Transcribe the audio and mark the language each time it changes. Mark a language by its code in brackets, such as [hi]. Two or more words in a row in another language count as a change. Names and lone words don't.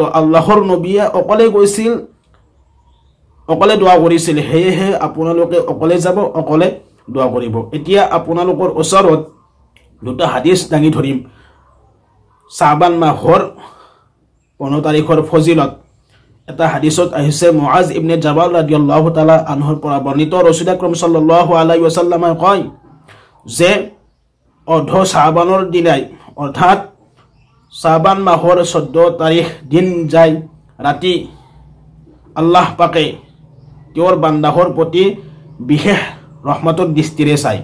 [as] আল্লাহৰ নবীয়ে অকলে গৈছিল, অকলে দোৱা কৰিছিল। সেয়েহে আপোনালোকে অকলে যাব, অকলে দোৱা কৰিব। এতিয়া আপোনালোকৰ ওচৰত দুটা হাদিস দাঙি ধৰিম। শাবান মাহৰ 15 তাৰিখৰ ফজিলত এটা হাদিসত আহিছে, মুআজ ইবনে জাবাল [ar] رضي الله تعالى عنه [as] পৰা বৰ্ণিত, [ar] رسول أكرم صلى الله عليه وسلم [as] কয় যে অৰ্ধ শাবানৰ দিনাই, অৰ্থাৎ শাবান মাহৰ 14 তাৰিখ দিন যায় ৰাতি, আল্লাহ পাকে তেওঁৰ বান্দাহৰ প্ৰতি বিশেষ ৰহমতৰ দৃষ্টিৰে চায়।